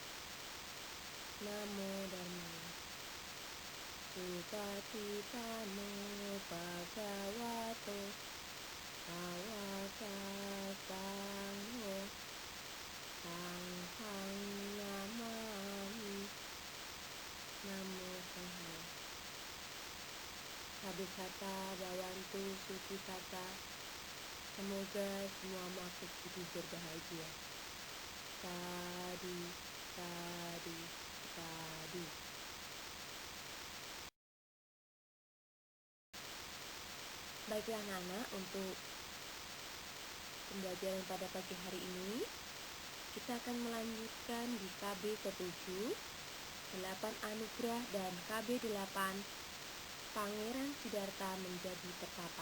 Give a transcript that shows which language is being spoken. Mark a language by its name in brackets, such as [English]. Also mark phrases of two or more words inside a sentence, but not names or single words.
[Pali] Namo Dhammang Supatitano Bhagavato Sawakasango Sanghang Namami. Namo Sanghaya. Sabisata Bawantu Sukitata. [Indonesian] Semoga semua makhluk hidup berbahagia. [Pali] Sadu, sadu, sadu. [Indonesian] Baiklah anak-anak, untuk pembelajaran pada pagi hari ini kita akan melanjutkan di KB ke-7 8 Anugerah dan KB 8 Pangeran Siddhartha menjadi pertapa.